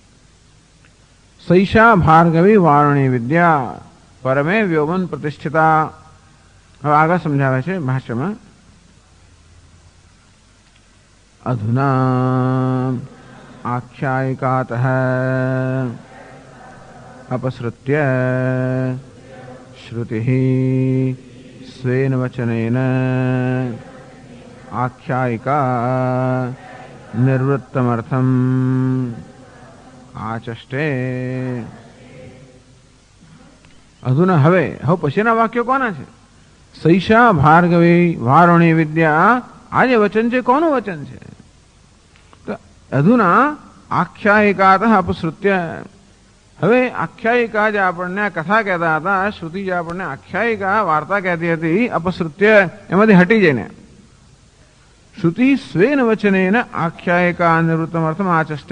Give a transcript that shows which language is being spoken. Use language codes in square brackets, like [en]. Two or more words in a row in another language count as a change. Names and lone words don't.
[sa] સૈષા ભાર્ગવી વારુણી વિદ્યા પરમે વ્યોમન પ્રતિષ્ઠિતા. [gu] હવે આગળ સમજાવે છે ભાષ્યમાં. [sa] અધુના આખ્યાયિકાતઃ अपसृत्य श्रुतिः स्वेन वचनेन आख्यायिका निर्वृत्तमर्थम आचष्टे. [gu] अधुना હવે પછીના વાક્યો કોના છે? [sa] સૈષા ભાર્ગવી વારુણી વિદ્યા. [gu] આ જે વચન છે કોનું વચન છે? તો [sa] અધુના આખ્યાયિકાતઃ અપસૃત્ય. [gu] હવે આખ્યાયિકા જે આપણને કથા કહેતા હતા, શ્રુતિ જે આપણને આખ્યાયિકા વાર્તા કહેતી હતી, અપસૃત્ય એમાંથી હટી જઈને [sa] શ્રુતિ સ્વેન વચનેન આખ્યાયિકા નિવૃત્તમ અર્થમ આચષ્ટે.